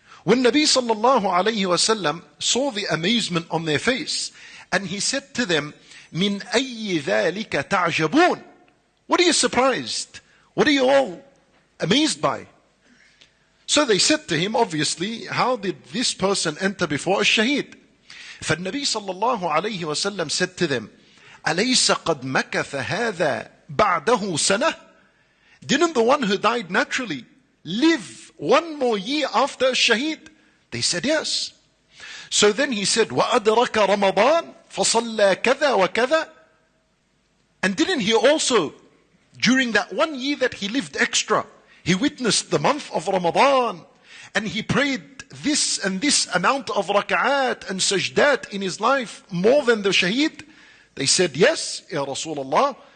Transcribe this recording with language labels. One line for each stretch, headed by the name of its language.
English: When Nabi sallallahu alayhi wasallam saw the amazement on their face, and he said to them,
Arabic: "Min ayyi dhalika ta'jabun?"
English: What are you surprised? What are you all amazed by? So they said to him, obviously, how did this person enter before a shaheed?
Arabic: فالنبي صلى الله عليه وسلم
English: said to them,
Arabic: أليس قد مكث هذا بعده سنة?
English: Didn't the one who died naturally live 1 more year after a shaheed? They said yes. So then he said,
Arabic: وَأَدْرَكَ رَمَضَانَ فَصَلَّى كَذَا وَكَذَا.
English: And didn't he also, during that 1 year that he lived extra, he witnessed the month of Ramadan, and he prayed this and this amount of raka'at and sajdat in his life, more than the shaheed? They said, yes, Ya Rasulullah.